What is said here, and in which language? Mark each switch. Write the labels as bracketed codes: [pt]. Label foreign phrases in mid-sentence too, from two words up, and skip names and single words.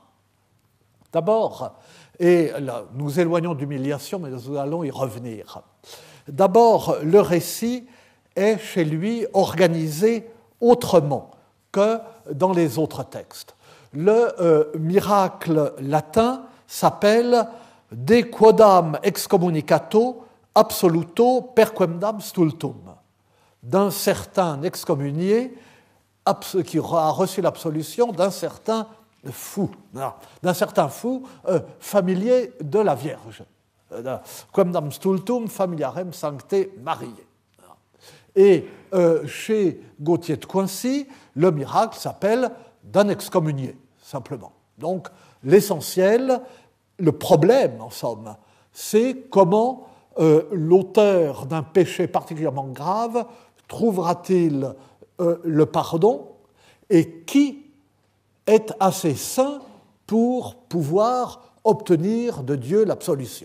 [fr] D'abord, et là, nous éloignons d'humiliation, mais nous allons y revenir. D'abord, le récit est chez lui organisé autrement que dans les autres textes. Le miracle latin s'appelle De quodam excommunicato absoluto perquemdam stultum, d'un certain excommunié qui aura reçu l'absolution d'un certain fou, familier de la Vierge. [la] Quemdam stultum familiarem sancte Mariae. [fr] Et chez Gauthier de Coincy, le miracle s'appelle d'un excommunié, simplement. Donc, l'essentiel, le problème, en somme, c'est comment l'auteur d'un péché particulièrement grave trouvera-t-il le pardon et qui est assez saint pour pouvoir obtenir de Dieu l'absolution.